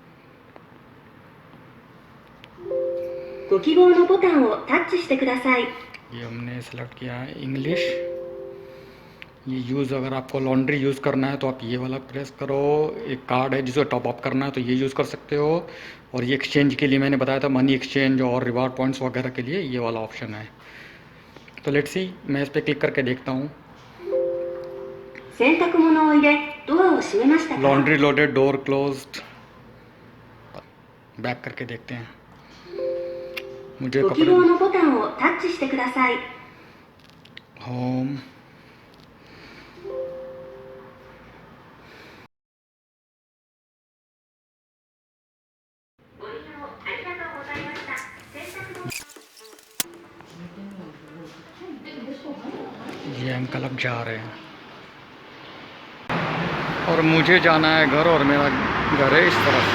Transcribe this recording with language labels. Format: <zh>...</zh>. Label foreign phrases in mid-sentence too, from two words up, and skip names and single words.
<ja>ご希望のボタンをタッチしてください。</ja> <hi>ये हमने सेलेक्ट किया है इंग्लिश। ये यूज़, अगर आपको</hi> <en>laundry use</en> <hi>करना है तो आप ये वाला प्रेस करो। एक कार्ड है जिसे</hi> <en>top up</en> <hi>करना है तो ये यूज़ कर सकते हो। और ये एक्सचेंज के लिए मैंने बताया था,</hi> <en>money exchange</en> <hi>और</hi> <en>reward points</en> <hi>वगैरह के लिए ये वाला ऑप्शन है। तो</hi> <en>let's see,</en> <hi>मैं इस पर क्लिक करके देखता हूँ।</hi> <ja>洗濯物を入れ、ドアを閉めましたか？</ja> <en>Laundry loaded, door closed.</en> <hi>बैक करके देखते हैं। मुझे</hi> <ja>ご希</ja> <hi>कपड़े,</hi> <ja>望のボタンをタッチしてください。</ja> <hi>होम, ये अंकल अब जा रहे हैं और मुझे जाना है घर, और मेरा घर है इस तरफ।</hi>